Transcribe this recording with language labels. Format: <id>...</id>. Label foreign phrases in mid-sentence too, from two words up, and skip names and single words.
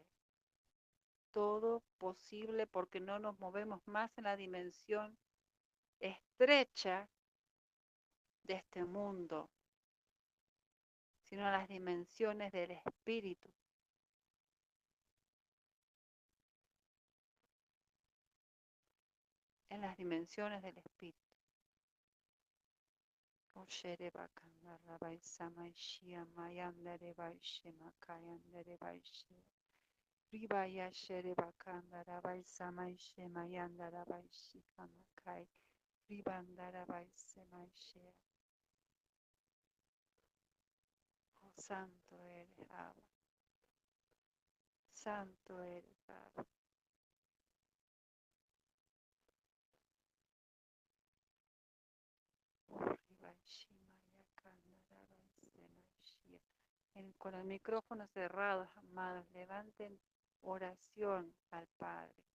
<es>Todo posible porque no nos movemos más en la dimensión estrecha de este mundo, sino en las dimensiones del espíritu. En las dimensiones del espíritu. Ribaya shere bakanda rabai samai shemayanda rabai shikamakai. Ribanda rabai semai shea. Oh, santo eres, Abba. Santo eres, Abba. Con el micrófono cerrado, amados, levanten oración al Padre.</es>